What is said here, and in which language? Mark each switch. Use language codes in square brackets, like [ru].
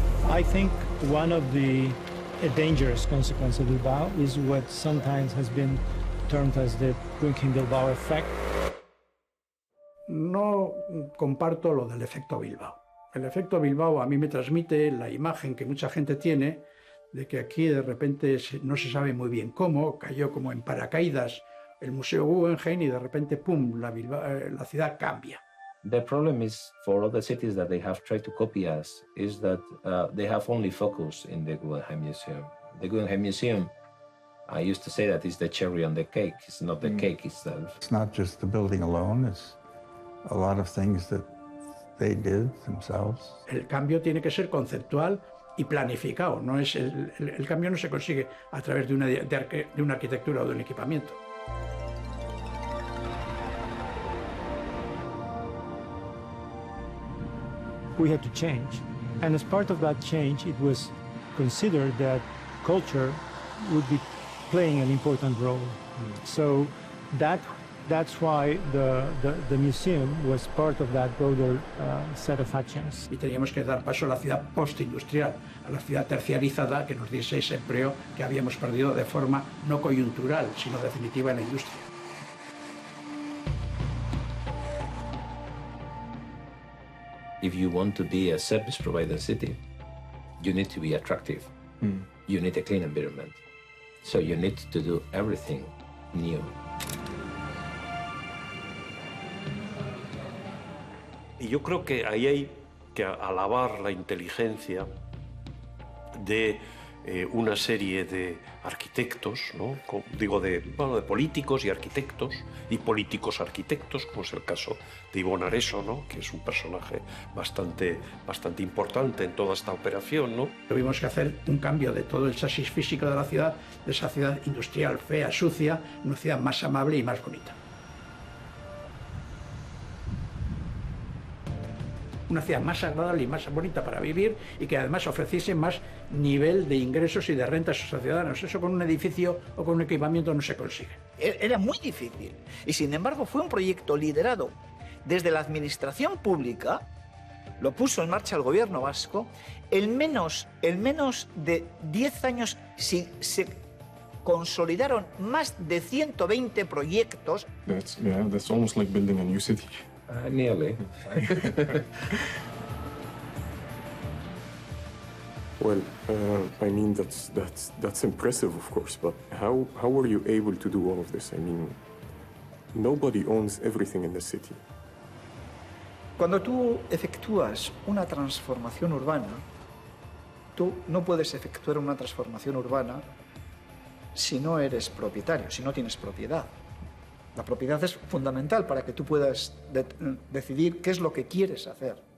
[en] I think one of the dangerous consequences of Bilbao is what sometimes has been termed as the Guggenheim Bilbao effect. [es] No comparto lo del efecto Bilbao. El efecto Bilbao a mí me transmite la imagen que mucha gente tiene de que aquí de repente no se sabe muy bien cómo, cayó como en paracaídas el Museo Guggenheim y de repente, ¡pum!, la ciudad cambia. [en] The problem is for other cities that they have tried to copy us is that they have only focus in the Guggenheim Museum. The Guggenheim Museum, I used to say that it's the cherry on the cake. It's not the cake itself. It's not just the building alone, it's a lot of things that they did themselves. [es] El cambio tiene que ser conceptual y planificado. No es el cambio no se consigue a través de una arquitectura o de un equipamiento. [en] We had to change. And as part of that change, it was considered that culture would be playing an important role. So that's why the museum was part of that broader set of actions. [es] Y teníamos que dar paso a la ciudad postindustrial, a la ciudad terciarizada que nos diese ese empleo que habíamos perdido de forma no coyuntural, sino definitiva en la industria. [en] If you want to be a service provider city, you need to be attractive. You need a clean environment. So you need to do everything new. [es] Y yo creo que ahí hay que alabar la inteligencia de una serie de arquitectos, ¿no? Digo, de políticos y arquitectos, y políticos arquitectos, como es el caso de Ibon Areso, ¿no? Que es un personaje bastante importante en toda esta operación, ¿no? Tuvimos que hacer un cambio de todo el chasis físico de la ciudad, de esa ciudad industrial, fea, sucia, una ciudad más amable y más bonita. Una ciudad más agradable y más bonita para vivir y que además ofreciese más nivel de ingresos y de rentas a sus ciudadanos. Eso con un edificio o con un equipamiento no se consigue. Era muy difícil y sin embargo fue un proyecto liderado desde la administración pública, lo puso en marcha el gobierno vasco, en menos de 10 años se consolidaron más de 120 proyectos. [en] That's almost like building a new city. Nearly. Well, I mean, that's impressive, of course, but how were you able to do all of this? I mean, nobody owns everything in the city. [es] Cuando tú efectúas una transformación urbana, tú no puedes efectuar una transformación urbana si no eres propietario, si no tienes propiedad. La propiedad es fundamental para que tú puedas decidir qué es lo que quieres hacer.